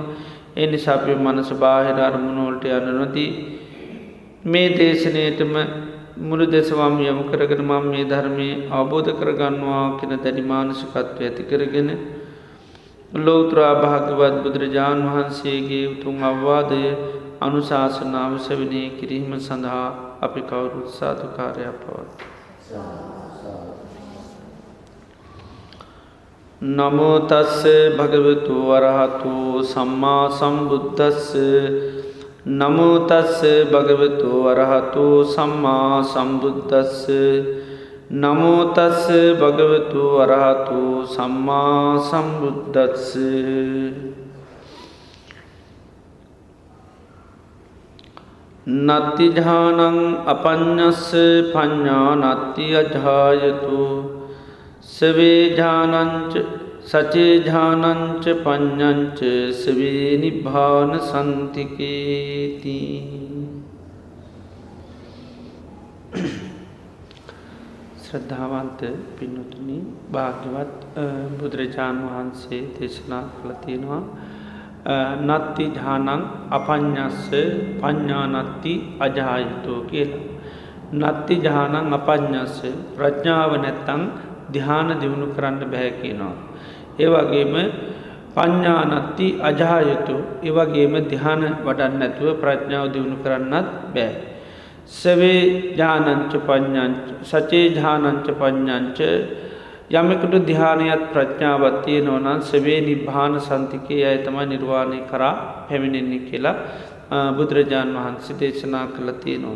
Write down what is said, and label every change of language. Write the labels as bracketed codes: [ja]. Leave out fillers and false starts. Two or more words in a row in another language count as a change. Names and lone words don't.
[si] ඒ නිසා අපි මනස බාහිර අරමුණු වලට යන්න නොදී මේ දේශනාවටම මුළු දේශවම යොමු කරගෙන මම මේ ධර්මයේ අවබෝධ කරගන්නවා කියන දැඩි මානසිකත්වය ඇති කරගෙන ලෞතර භාග්‍යවත් බුදුරජාණන් වහන්සේගේ උතුම් අවවාදය අනුශාසනාව ශ්‍රවණය කිරීම සඳහා අපි කවුරුත් සාදුකාරයක් පවත්වමු. [pi] නමෝ තස්ස භගවතු වරහතු සම්මා සම්බුද්දස්ස නමෝ තස්ස භගවතු වරහතු සම්මා සම්බුද්දස්ස නමෝ තස්ස භගවතු වරහතු සම්මා සම්බුද්දස්ස නත්ති ධානං අපඤ්ඤස්ස පඤ්ඤා නත්ති අජායතු සවේ ධානංච සචේ ධානංච පඤ්ඤංච සවේ නිබ්බාන සම්තිකේති. [si] ශ්‍රද්ධාවන්ත පින්වතුනි, භාග්‍යවත් බුදුරජාණන් වහන්සේ දේශනා කළ තියෙනවා [pi] නත්ති ධානං අපඤ්ඤස්ස පඤ්ඤා නත්ති අජායතෝ [si] කියලා. [pi] නත්ති ධානං අපඤ්ඤස්ස [si] ප්‍රඥාව නැත්තම් ධ්‍යාන දියුණු කරන්න බෑ කියනවා. ඒ වගේම [pi] පඤ්ඤා නත්ති අජායතෝ, [si] ඒ වගේම ධ්‍යාන වඩන්න නැතුව ප්‍රඥාව දියුණු කරන්නත් බෑ. [pi] සවේ ඥානංච පඤ්ඤංච සචේ ඥානංච පඤ්ඤංච, [si] යමෙකුට ධ්‍යානයත් ප්‍රඥාවත් තියෙනවා නම් [pi] සවේ නිබ්බාන සන්තිකේ [si] අය තමයි නිර්වාණය කරා පැමිණෙන්නේ කියලා බුදුරජාණන් වහන්සේ දේශනා කළා තියෙනවා.